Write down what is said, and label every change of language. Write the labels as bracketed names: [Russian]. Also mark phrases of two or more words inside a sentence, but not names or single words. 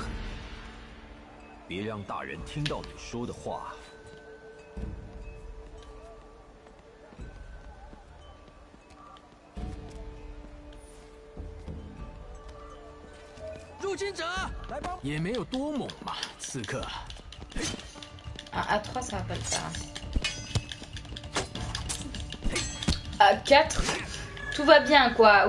[Chinese] 别让大人听到你说的话。入侵者，来帮！也没有多猛嘛，刺客。 [French] À 3, ça va pas le faire. À 4, tout va bien quoi.